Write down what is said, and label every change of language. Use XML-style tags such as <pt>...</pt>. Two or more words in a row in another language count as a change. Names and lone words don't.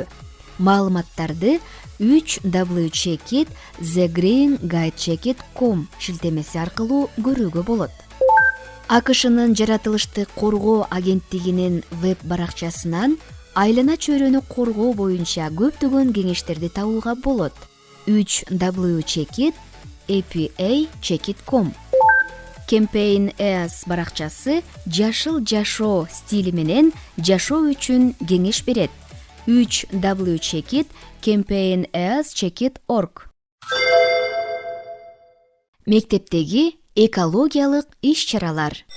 <ky>Маалыматтарды www.thegreenguide.com шилтемеси аркылуу көрүүгө болот. АКШнын жаратылышты коргоо агенттигинин веб баракчасынан айлана чөйрөнү коргоо боюнча көптөгөн кеңештерди табууга болот. www.epa.com Campaign EAS баракчасы жашыл жашоо стили менен жашоо үчүн кеңеш берет. www.campaignEAS.org Мектептеги экологиялык иш-чаралар.</ky>